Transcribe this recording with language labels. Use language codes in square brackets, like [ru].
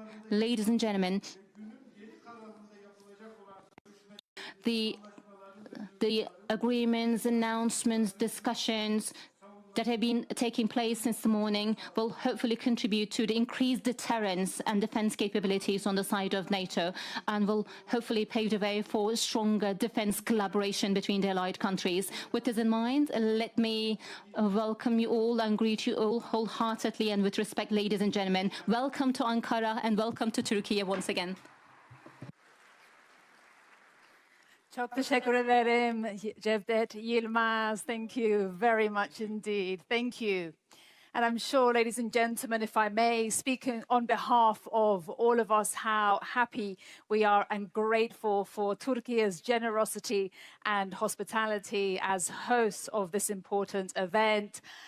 [en] Ladies and gentlemen, the agreements, announcements, discussions that have been taking place since the morning will hopefully contribute to the increased deterrence and defense capabilities on the side of NATO, and will hopefully pave the way for stronger defense collaboration between the allied countries. With this in mind, let me welcome you all and greet you all wholeheartedly and with respect, ladies and gentlemen. Welcome to Ankara and welcome to Turkey once again. [tr] Çok teşekkür ederim Cevdet Yilmaz. [en] Thank you very much indeed. Thank you. And I'm sure, ladies and gentlemen, if I may, speaking on behalf of all of us, how happy we are and grateful for Turkey's generosity and hospitality as hosts of this important event.